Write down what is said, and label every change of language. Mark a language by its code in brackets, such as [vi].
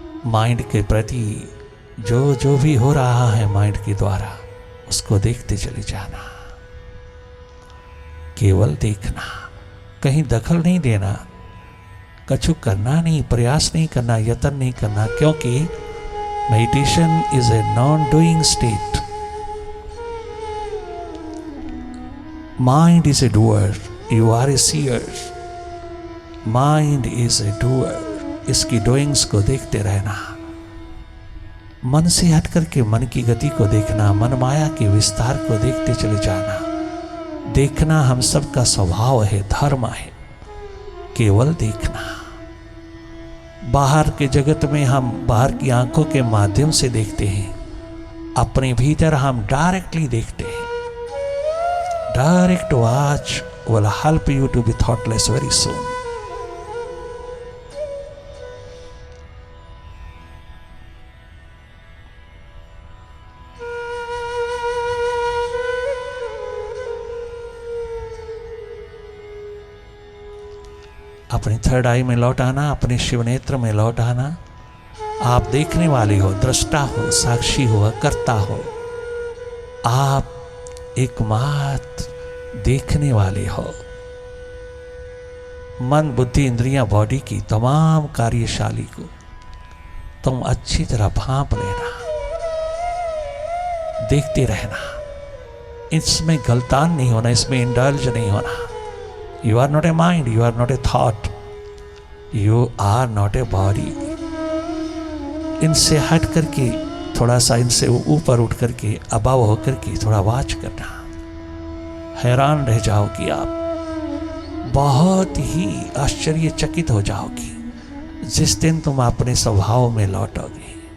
[hi] Mind के प्रति जो जो भी हो रहा है माइंड के द्वारा, उसको देखते चले जाना। केवल देखना, कहीं दखल नहीं देना, कछु करना नहीं, प्रयास नहीं करना, यत्न नहीं करना। [en] क्योंकि meditation is a non-doing state. Mind is a doer. You are a seer. Mind is a doer. [hi] इसकी doings को देखते रहना। मन से हट करके मन की गति को देखना, मन माया के विस्तार को देखते चले जाना। देखना हम सबका स्वभाव है, धर्म है। केवल देखना। बाहर के जगत में हम बाहर की आंखों के माध्यम से देखते हैं, अपने भीतर हम डायरेक्टली देखते हैं। [en] Direct watch will help you to be thoughtless very soon. [hi] अपने थर्ड आई में लौट आना, अपने शिव नेत्र में लौट आना। आप देखने वाले हो, दृष्टा हो, साक्षी हो, कर्ता हो। आप एकमात्र देखने वाले हो। मन, बुद्धि, इंद्रियां, बॉडी की तमाम कार्यशाली को तुम अच्छी तरह भांप लेना, देखते रहना। इसमें गलतान नहीं होना, इसमें इंडल्ज नहीं होना। [en] You are not a mind, you are not a thought, you are not a body. [hi] इनसे हट करके थोड़ा सा, इनसे ऊपर उठ करके, अबाव होकर के थोड़ा वाच करना। हैरान रह जाओगी आप, बहुत ही आश्चर्यचकित हो जाओगी जिस दिन तुम अपने स्वभाव में लौटोगे।